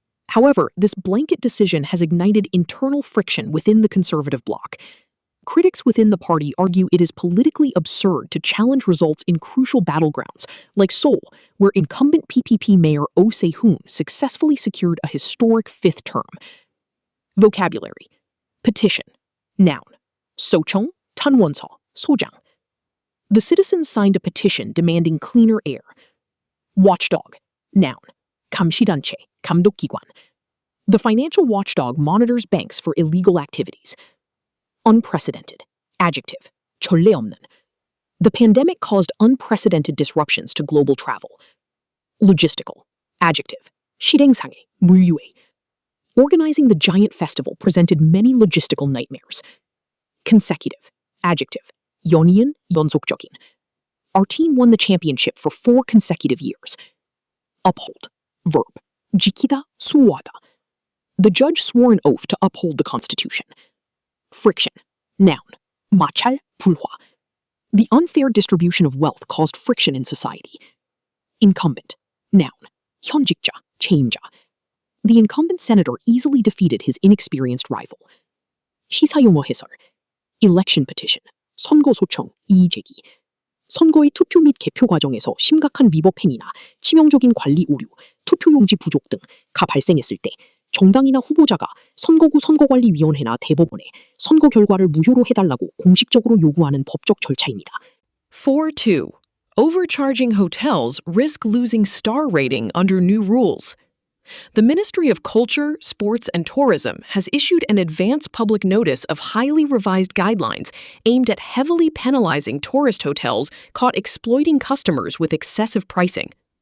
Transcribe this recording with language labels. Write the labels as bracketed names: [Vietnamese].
[English] However, this blanket decision has ignited internal friction within the conservative bloc. Critics within the party argue it is politically absurd to challenge results in crucial battlegrounds, like Seoul, where incumbent PPP mayor Oh Se-hoon successfully secured a historic fifth term. Vocabulary: petition. [Korean] Noun: 소청, 탄원서, 소장. [English] The citizens signed a petition demanding cleaner air. Watchdog. [Korean] Noun: 감시단체, 감독기관. [English] The financial watchdog monitors banks for illegal activities. Unprecedented. [Korean] Adjective: 전례 없는. [English] The pandemic caused unprecedented disruptions to global travel. Logistical. [Korean] Adjective: 실행상해, 물류해. [English] Organizing the giant festival presented many logistical nightmares. Consecutive. [Korean] Adjective: 연이은, 연속적인. [English] Our team won the championship for 4 consecutive years. Uphold. [Korean] Verb: 지키다, 수호하다. [English] The judge swore an oath to uphold the Constitution. Friction. Noun: [Korean] 마찰, 불화. [English] The unfair distribution of wealth caused friction in society. Incumbent. [Korean] Noun: 현직자, 책임자. [English] The incumbent senator easily defeated his inexperienced rival. [Korean] 시사용어 해설. [English] Election petition. [Korean] 선거 소청, 이의 제기. 선거의 투표 및 개표 과정에서 심각한 위법 행위나 치명적인 관리 오류, 투표용지 부족 등가 발생했을 때 정당이나 후보자가 선거구 선거관리위원회나 대법원에 선거 결과를 무효로 해달라고 공식적으로 요구하는 법적 절차입니다. [English] 4.2. Overcharging hotels risk losing star rating under new rules. The Ministry of Culture, Sports, and Tourism has issued an advance public notice of highly revised guidelines aimed at heavily penalizing tourist hotels caught exploiting customers with excessive pricing.